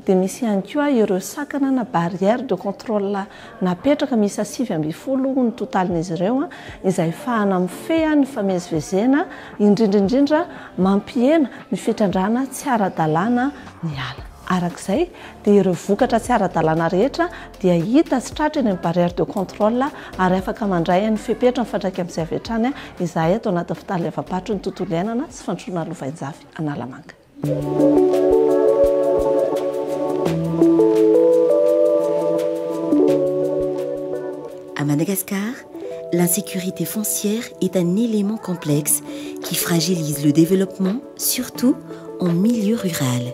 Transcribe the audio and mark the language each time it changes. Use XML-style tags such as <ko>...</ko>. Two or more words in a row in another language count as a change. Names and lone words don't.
<mg>Dia misy ihany koa ireo sakana na</mg> <fr>barrière de contrôle</fr> <mg>napetraka miisa 720 ny totalin'izy ireo izay ahafahana mifeha ny famezivezena indrindra mampiena ny fitrandrana tsy ara-dalàna ny ala. Arak'izay dia ireo vokatra tsy ara-dalàna rehetra dia hita sy tratra eny amin'ny</mg> <fr>barrière de contrôle</fr> <mg>ary afaka mandray ny fepetra mifandraika amin'izay avy hatrany izay atao anaty fitalevam-barotra ny tontolo iainana sy fandroana lovain-jafy Analamanga.</mg> <fr>À Madagascar, l'insécurité foncière est un élément complexe qui fragilise le développement, surtout en milieu rural.</fr>